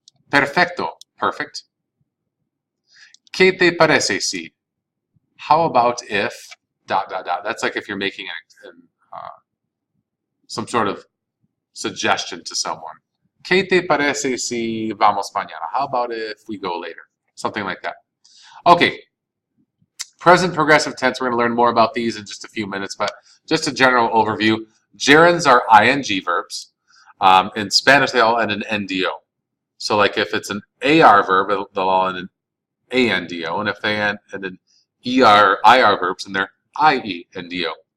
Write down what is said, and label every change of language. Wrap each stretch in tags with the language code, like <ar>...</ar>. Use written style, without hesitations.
<es>Perfecto,</es> <en>perfect.</en> <es>¿Qué te parece si?</es> <en>How about if, ... That's like if you're making some sort of suggestion to someone.</en> <es>¿Qué te parece si vamos mañana?</es> <en>How about if we go later? Something like that. Okay. Present progressive tense, we're going to learn more about these in just a few minutes, but just a general overview. Gerunds are ing verbs. In Spanish, they all end in ndo. So like if it's an AR verb, they'll all end in ANDO, and if they end in IR verbs, then they're IENDO.</en>